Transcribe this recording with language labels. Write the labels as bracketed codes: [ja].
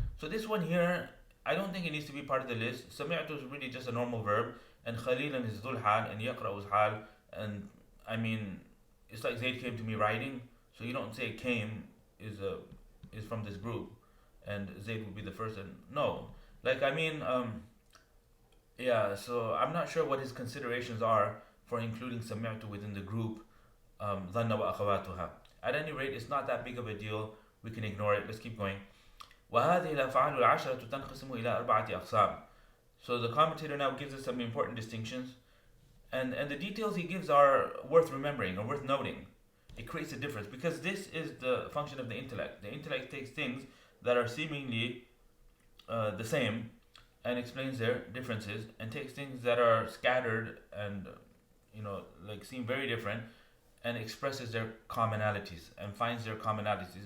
[en] So this one here, I don't think it needs to be part of the list. سمعت is really just a normal verb, and خليلا is ذو الحال, and يقرأ is حال, and I mean, it's like Zayd came to me writing, so you don't say came is from this group, and Zayd would be the first, and no, like I mean, yeah. So I'm not sure what his considerations are for including سمعت within the group ظن وأخواتها. At any rate, it's not that big of a deal. We can ignore it. Let's keep going. [ar] وهذه الأفعال العشرة تنقسم إلى أربعة أقسام. [en] So the commentator now gives us some important distinctions, and the details he gives are worth remembering or worth noting. It creates a difference because this is the function of the intellect. The intellect takes things that are seemingly the same and explains their differences, and takes things that are scattered and like seem very different, and expresses their commonalities and finds their commonalities.